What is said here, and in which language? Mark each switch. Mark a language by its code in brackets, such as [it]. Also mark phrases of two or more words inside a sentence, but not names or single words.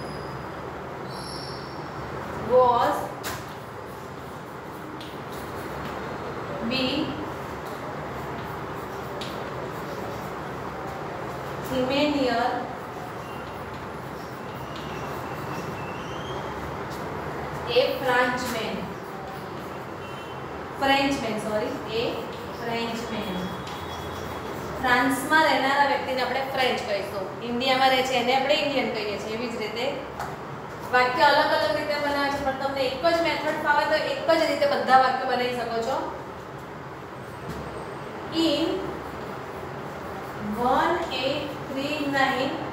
[en] was B. Siemens a Frenchman, sorry, a Frenchman. [gu] फ्रांसમાં રહેનારા વ્યક્તિને આપણે ફ્રેન્ચ કહીશું, ઇન્ડિયામાં રહે છે એને આપણે ઇન્ડિયન કહીએ છીએ। એવી જ રીતે વાક્ય અલગ અલગ રીતે બનાવે છે, પણ તમને એક જ મેથડ ફાવે તો એક જ રીતે બધા વાક્યો બનાવી શકો છો। [en] ઇન 1839